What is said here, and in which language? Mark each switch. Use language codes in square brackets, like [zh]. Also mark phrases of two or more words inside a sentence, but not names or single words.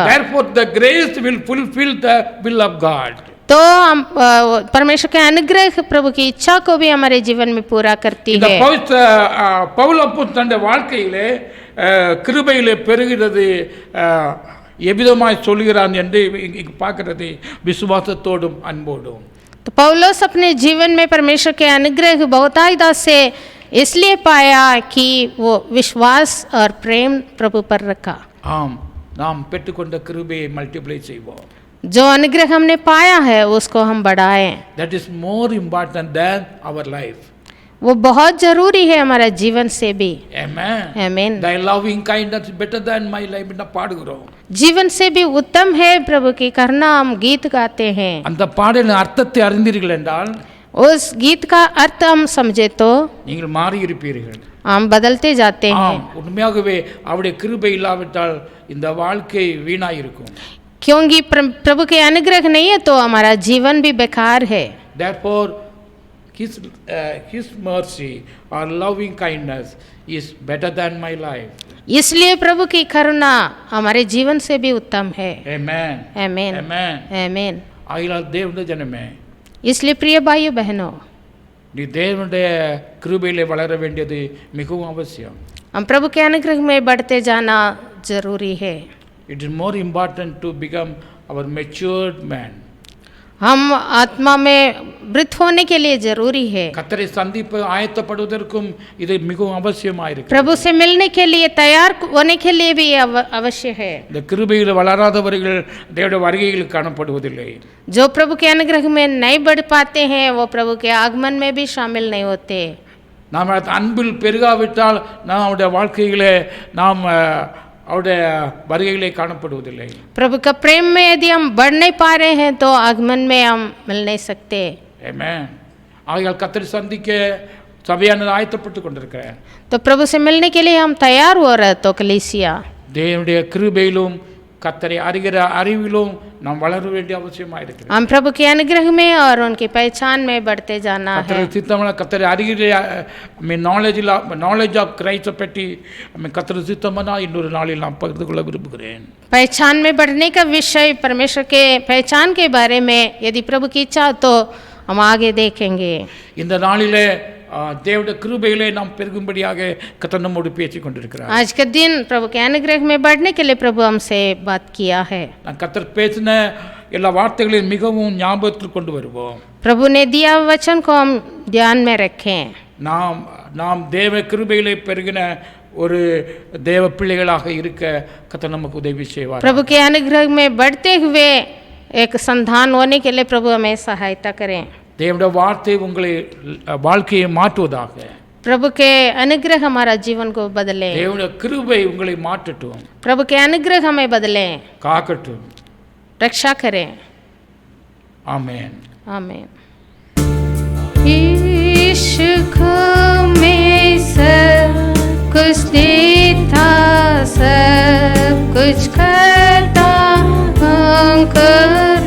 [en] Therefore the grace will fulfill the will of God. [hi] तो हम परमेश्वर के अनुग्रह प्रभु की इच्छा को भी हमारे जीवन में पूरा करती [ta] இந்த [hi] है. [ta] பவுல் அப்போஸ்தலன் தன்னுடைய வாழ்க்கையிலே கிருபையிலே பெருகிறது எவ்விதமாய் சொல்கிறான் என்று இங்கு பார்க்கிறது, விசுவாசத்தோடும் அன்போடும். [hi] तो पौलुस अपने जीवन में परमेश्वर के अनुग्रह बहुतायत से इसलिए पाया कि वो विश्वास और प्रेम प्रभु पर रखा. [ta] ஆம், நாம் பெற்றுக்கொண்ட கிருபையை மல்டிப்ளை செய்வோம். [hi] जो अनुग्रह हमने पाया है उसको हम बढ़ाएं. [en] That is more important than our life. [hi] वो बहुत जरूरी है हमारा जीवन से भी. [en] Amen. [hi] आमीन. [en] Thy loving kindness is better than my life ना பாடுகிறோம். [hi] जीवन से भी उत्तम है प्रभु की करना, हम गीत गाते हैं. [ta] அந்த பாடலின் அர்த்தத்தை அறிந்தீர்கள் என்றால், [hi] उस गीत का अर्थ हम समझे तो [ta] நீங்கள் மாறி இருப்பீர்கள். [hi] हम बदलते जाते हैं. [ta] ஆம், உண்மையாகவே அவருடைய கிருபை இல்லாவிட்டால் இந்த வாழ்க்கை வீணாய் இருக்கும். [hi] क्योंकि प्रभु के अनुग्रह नहीं है तो हमारा जीवन भी बेकार है. [en] Therefore his mercy or loving kindness is better than my life. [hi] इसलिए प्रभु की करुणा हमारे जीवन से भी उत्तम है. [en] Amen. [hi] आमीन. [en] Amen. [hi] आमीन. [ta] ஆகையால் தேவனுடைய ஜனமே, [hi] इसलिए प्रिय भाइयों बहनों, [ta] நீ தேவனுடைய கிருபையிலே வளர வேண்டியது மிகவும் அவசியம். [hi] हम प्रभु के अनुग्रह में बढ़ते जाना जरूरी है. [en] It is more important to become our matured man. [hi] हम आत्मा में वृद्ध होने के लिए जरूरी है। [ta] கர்த்தரை சந்திப்பு ஆயத்தப்படுவதற்கும் இது மிகவும் அவசியமாயிருக்கு. [hi] प्रभु से मिलने के लिए तैयार होने के लिए भी अवश्य है। [ta] இந்த கிருபையில் வளராதவர்கள் தேவனுடைய வருகையில் காணப்படுவதில்லை. [hi] जो प्रभु के अनुग्रह में नहीं बढ़ पाते हैं वो प्रभु के आगमन में भी शामिल नहीं होते। [ta] நாம் அன்பில் பெருகாவிட்டால் நம்முடைய வாழ்க்கையிலே நாம் அவருடைய வருகையிலே காணப்படுவதில்லை. [hi] प्रभु का प्रेम में यदि हम बढ़ नहीं पा रहे हैं तो आगमन में हम मिल नहीं सकते। [ta] ஆமென். ஆகையால் கர்த்தரை சந்திக்க சபையானது ஆயத்தப்பட்டு கொண்டிருக்கிறார். [hi] तो प्रभु से मिलने के लिए हम तैयार हो रहे तो कलीसिया [ta] தேவனுடைய கிருபையிலும் கர்த்தரை அறிகிற அறிவிலும் நாம் வளர வேண்டிய அவசியமாக இருக்கிறது. [hi] हम प्रभु के अनुग्रह में और उनकी पहचान में बढ़ते जाना है। [ta] கர்த்தரை சித்தமான கர்த்தரை அறிகிற [en] knowledge of Christ [ta] பற்றி கர்த்தரை சித்தமான இன்னொரு நாளில் நான் பகிர்ந்து கொள்ள விரும்புகிறேன். [hi] पहचान में बढ़ने का विषय परमेश्वर के पहचान के बारे में यदि प्रभु की इच्छा तो हम आगे देखेंगे। [ta] இந்த நாளிலே தேவனுடைய கிருபையிலே நாம் பெருகும்படியாக கர்த்தர் நம்மோடு பேசிக் கொண்டிருக்கிறார். [hi] आज के दिन प्रभु के अनुग्रह में बढ़ने के लिए प्रभु हमसे बात किया है। [ta] நான் கர்த்தர் பேசின எல்லா வார்த்தைகளையும் மிகவும் ஞாபகத்தில் கொண்டு வருவோம். [hi] प्रभु ने दिया वचन को हम ध्यान में रखें। [ta] நாம் தேவ கிருபையிலே பெருகின ஒரு தேவ பிள்ளைகளாக இருக்க கர்த்தர் நமக்கு உதவி செய்வார். [hi] प्रभु के अनुग्रह में बढ़ते हुए एक संतान होने के लिए प्रभु हमें सहायता करें। [ta] தேவனுடைய வார்த்தை உங்களை வாழ்க்கையை மாற்றுவதாக. [hi] प्रभु के अनुग्रह हमारा जीवन को बदले। [ta] தேவனுடைய கிருபை உங்களை மாற்றட்டும். [hi] प्रभु के अनुग्रह हमें बदले, [ta] காக்கட்டும். [hi] रक्षा करें। आमेन. आमीन। यीशु को मैं सब कुछ देता, सब कुछ करता हूँ।